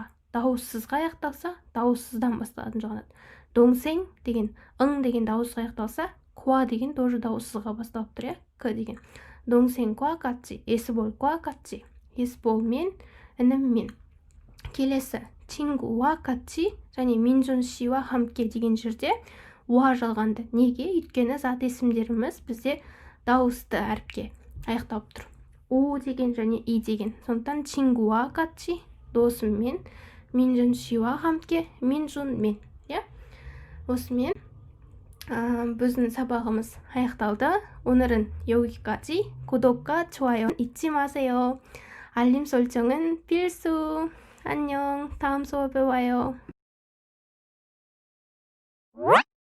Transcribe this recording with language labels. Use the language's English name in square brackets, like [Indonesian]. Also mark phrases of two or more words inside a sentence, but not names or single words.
[Kazakh] Дауыссызға аяқталса, дауыссыздан басталатын жалғанады. Доңсең деген, деген дауыссызға аяқталса, куа деген тоже дауыссызға басталып тұр, к деген. Доңсең куа катчи, есі бол куа катчи. Есі бол мен, інім мен. Келесі, [Korean] 친구와 같이 [Kazakh] және [Korean] 민준 씨와 함께 [Kazakh] деген жерде уа жалғанды. Неге? Өйткені зат есімдеріміз бізде дауысты әріпке аяқталып тұр. У деген және и деген. Сондықтан [Korean] 친구와 같이 [Kazakh] досыммен, [Korean] 민준 씨와 함께 민준 [Kazakh] иә. осымен біздің сабағымыз аяқталды. [Korean] 오늘은 여기까지. 구독과 좋아요 잊지 마세요. 알림 설정은 필수. 안녕. 다음 수업에 와요.